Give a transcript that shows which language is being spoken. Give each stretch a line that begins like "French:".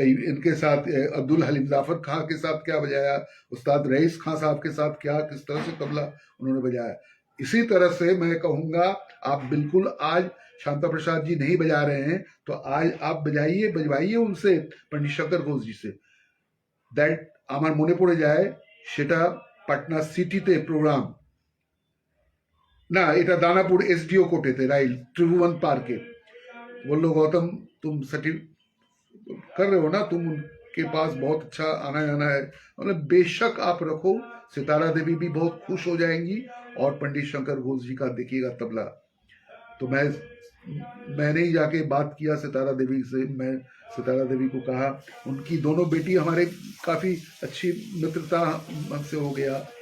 Hindi: इनके साथ अब्दुल हलीम जाफर खां के साथ क्या बजाया, उस्ताद रईस खां साहब के साथ क्या, किस तरह से तबला उन्होंने बजाया। इसी तरह से मैं कहूँगा, आप बिल्कुल आज शांता प्रसाद जी नहीं बजा रहे हैं तो आज आप बजवाइए उनसे, पंडित शंकर घोष जी से।
Bangla: दैट আমার মনে পড়ে যায় সেটা পাটনা সিটিতে প্রোগ্রাম, না এটা দানাপুর एसडीओ कोटेতে, राइट, त्रिभुवन पार्के।
Hindi: बोलो गौतम तुम सर्टिफ कर रहे हो ना, तुम उनके पास बहुत अच्छा आना जाना है, मतलब बेशक आप रखो, सितारा देवी भी बहुत खुश हो जाएंगी, और पंडित शंकर घोष जी का देखिएगा तबला। तो मैं मैंने ही जाके बात किया सितारा देवी से। मैं सितारा देवी को कहा, उनकी दोनों बेटी हमारे काफ़ी अच्छी मित्रता हमसे हो गया।